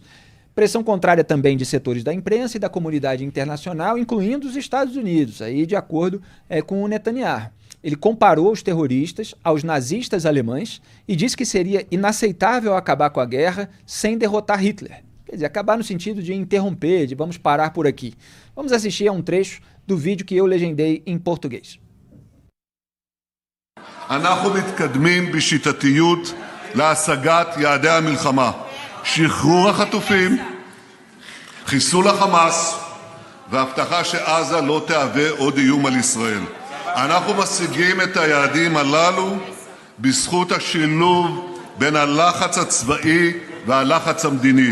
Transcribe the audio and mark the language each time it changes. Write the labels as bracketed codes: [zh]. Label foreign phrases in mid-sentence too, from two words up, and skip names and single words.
[pt] Pressão contrária também de setores da imprensa e da comunidade internacional, incluindo os Estados Unidos, aí de acordo com o Netanyahu. Ele comparou os terroristas aos nazistas alemães e disse que seria inaceitável acabar com a guerra sem derrotar Hitler. Quer dizer, acabar no sentido de interromper, de vamos parar por aqui. Vamos assistir a um trecho do vídeo que eu legendei em português. [he] אנחנו מתקדמים בשיטתיות להשגת יעדי המלחמה, שחרור החטופים, חיסול החמאס והבטחה שעזה לא תהווה עוד איום על ישראל. אנחנו משיגים את היעדים הללו בזכות השילוב בין הלחץ הצבאי והלחץ המדיני.